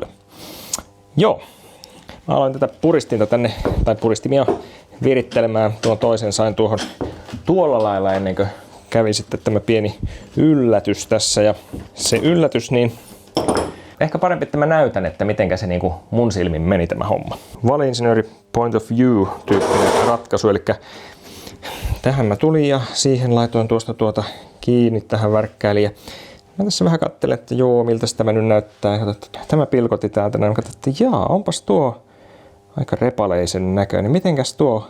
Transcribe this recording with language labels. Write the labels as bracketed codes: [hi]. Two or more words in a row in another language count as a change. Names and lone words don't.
[fi] Joo, mä aloin tätä puristinta tänne, tai puristimia virittelemään, tuon toisen sain tuohon tuolla lailla ennen kuin kävi sitten tämä pieni yllätys tässä ja se yllätys niin ehkä parempi, että mä näytän, että mitenkä se niinku mun silmin meni tämä homma. Vali-insinööri [en] point of view [fi] -tyyppinen ratkaisu, eli tähän mä tulin ja siihen laitoin tuosta kiinni tähän värkkääliin. Ja mä tässä vähän katselen, että joo, miltä tämä nyt näyttää. Tämä pilkotti täältä näin. Katsoin, että jaa, onpas tuo aika repaleisen näköinen. Mitenkäs tuo?